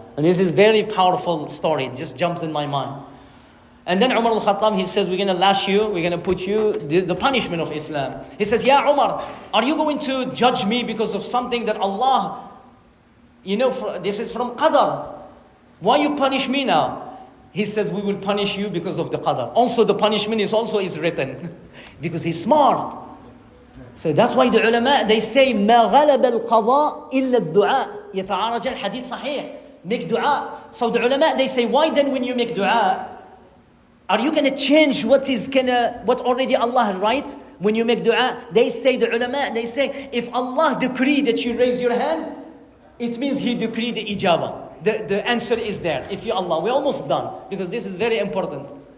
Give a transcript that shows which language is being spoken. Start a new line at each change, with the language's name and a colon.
English: And this is very powerful story, it just jumps in my mind. And then Umar al-Khattab, he says, we're going to lash you, we're going to put you, the punishment of Islam. He says, Ya Umar, are you going to judge me because of something that Allah, this is from Qadar. Why you punish me now? He says, we will punish you because of the Qadar. Also the punishment is written. Because he's smart. So that's why the ulama, they say,
Arabic: ما غلب القضاء إلا الدعاء يتعارج الحديث صحيح.
English: Make dua. So the ulama, they say, why then when you make dua, are you going to change what already Allah write when you make dua? They say, the ulama, they say, if Allah decreed that you raise your hand, it means He decreed the ijabah. The answer is there. If you Allah, we're almost done. Because this is very important.